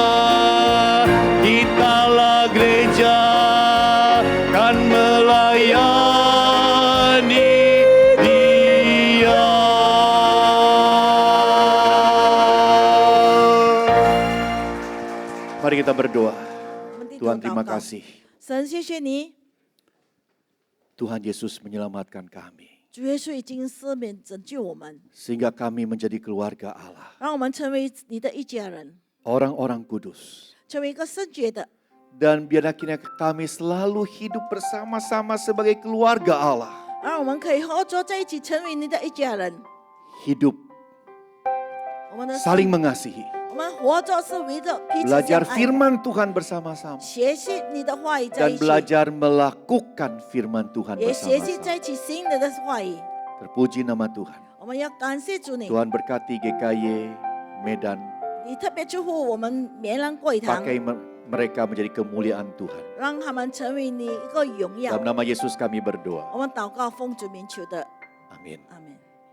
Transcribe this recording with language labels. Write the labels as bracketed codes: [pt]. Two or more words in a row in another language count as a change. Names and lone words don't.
[id] Kitalah gereja kan melayani Dia. Mari kita berdoa. Tuhan terima kasih. [zh] 神，谢谢你， [id] Tuhan Yesus menyelamatkan kami. [zh] 主耶稣已经赦免拯救我们， [id] Sehingga kami menjadi keluarga Allah. [zh] 让我们成为你的一家人， [id] Orang-orang kudus. [zh] 成为一个圣洁的。 [id] Dan biar akhirnya kami selalu hidup bersama-sama sebagai keluarga Allah. [zh] 让我们可以合作在一起，成为你的一家人。 [id] Hidup [zh] 我们的 [id] saling mengasihi. [zh] 我们合作是为着彼此 [id] Belajar [zh] 相爱， [id] firman Tuhan bersama-sama. [zh] 学习你的话语在 [id] Dan [zh] 一起， [id] belajar melakukan firman Tuhan [zh] 也学习 [id] bersama-sama. [zh] 在一起行你的话语。 [id] Terpuji nama Tuhan. [zh] 我们要感谢主你， [id] Tuhan berkati GKY Medan. [zh] 你特别祝福我们棉兰贵堂， [id] Pakai mereka menjadi kemuliaan Tuhan. [zh] 让他们成为你一个荣耀 [id] Dalam。nama Yesus kami berdoa. [zh] 我们祷告奉主名求的， [id] Amin. [zh] 阿门。